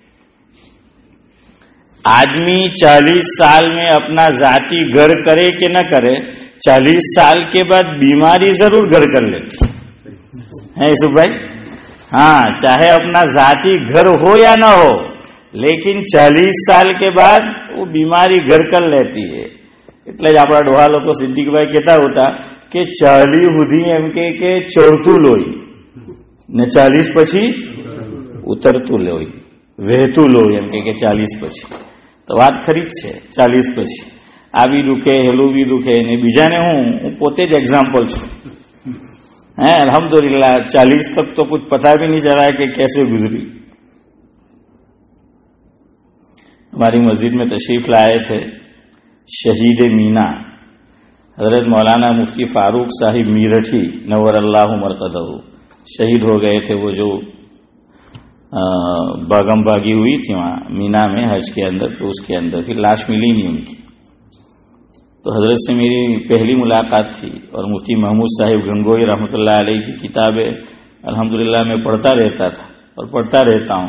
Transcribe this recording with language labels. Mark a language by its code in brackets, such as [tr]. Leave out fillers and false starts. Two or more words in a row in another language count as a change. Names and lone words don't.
[ur] آدمی 40 سال میں اپنا ذاتی گھر کرے کہ نہ کرے، 40 سال کے بعد بیماری ضرور گھر کر لیتی ہے یوسف بھائی. چاہے اپنا ذاتی گھر ہو یا نہ ہو، لیکن 40 سال کے بعد وہ بیماری گھر کر لیتی ہے. [gu] એટલે જ આપણા ડોહા લોકો સિદ્દીકભાઈ કહેતા હોતા કે 40 સુધી એમ કે ચડતું લોહી ને 40 પછી ઉતરતું લોહી, વહેતું લોહી એમ કે 40 પછી. તો વાત ખરી જ છે. 40 પછી આ બી દુખે, હેલું બી દુખે, ને બીજાને હું પોતે જ એક્ઝામ્પલ છું. [ur] અલ્હમ્દુલિલ્લાહ 40 تک تو کچھ پتا بھی نہیں چلا کہ کیسے گزری. ہماری مسجد میں تشریف لائے تھے شہید منیٰ حضرت مولانا مفتی فاروق صاحب میرٹھی [ar] نور اللہ مرقدہ. [ur] شہید ہو گئے تھے وہ جو باغم باغی ہوئی تھی وہاں مینا میں حج کے اندر، تو اس کے اندر پھر لاش ملی نہیں ان کی. تو حضرت سے میری پہلی ملاقات تھی، اور مفتی محمود صاحب گنگوئی رحمۃ اللہ علیہ کی کتابیں الحمدللہ میں پڑھتا رہتا تھا اور پڑھتا رہتا ہوں.